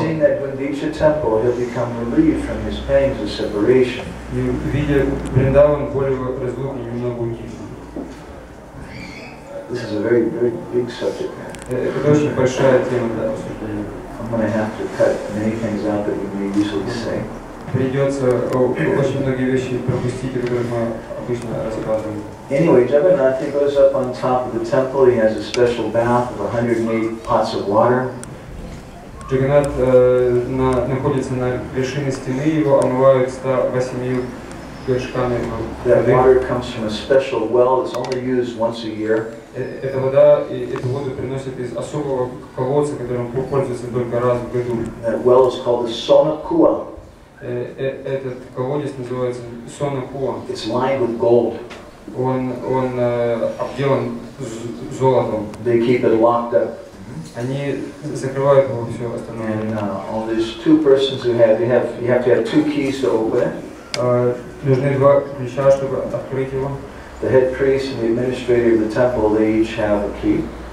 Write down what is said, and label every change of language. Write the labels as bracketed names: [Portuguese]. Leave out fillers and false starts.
[English] Seeing that Gundicha temple, he'll become relieved from his pains of separation. [Russian] И видя Вриндаван, более разлуки немного утихнет. [English] This is a very, very big subject matter. [Russian] Это очень большая тема для обсуждения. [English] I'm going to have to cut many things out that we may usually say. [Russian] Придется очень многие вещи пропустить, о которых мы обычно рассказываем. [English] Anyway, Jagannath, he goes up on top of the temple. He has a special bath of 108 pots of water. [Russian] Джаганнат находится на вершине стены, его омывают 108 горшками. [English] That water comes from a special well that's only used once a year. [Russian] Эта вода, эту воду приносят из особого колодца, которым пользуются только раз в году. [English] That well is called the Sona Kua. [Russian] Этот колодец называется Сона Куа. [English] It's lined with gold. [Russian] Он обделан золотом. [English] They keep it locked up. [Russian] Они закрывают его все остальное. [English] And only there's two persons who you have to have two keys to open it. [Russian] Нужны два ключа, чтобы открыть его. [English] The head priest and the administrator of the temple, they each have a key.